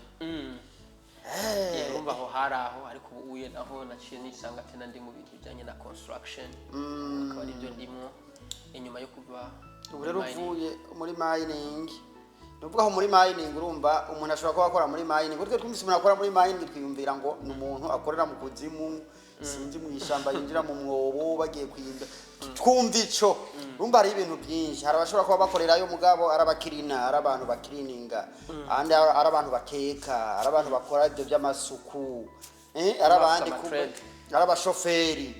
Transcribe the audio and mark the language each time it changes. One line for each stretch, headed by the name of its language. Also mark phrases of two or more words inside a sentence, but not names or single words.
Rundi: Urumva aho hari aho, ariko ubu uye naho naciye nisanga tena ndi mu bintu bijyanye na construction, akaba ari byo ndimo inyuma yo kuva. Ubu rero uvuye muri mining, nuvuga aho muri mining urumva umuntu ashobora kuba akora muri mining, uretse twumvise umuntu akora muri mining twiyumvira ngo ni umuntu akorera mu kuzimu, sinzi mu ishamba yinjira mu mwobo bagiye kwimba, twumva ico. Urumva ari ibintu byinshi, hari abashobora kuba bakorerayo mugabo arabakirina, ari abantu bakirininga, andi ari abantu bateka, ari abantu bakora ibyo by'amasuku, ari abandi ari abashoferi,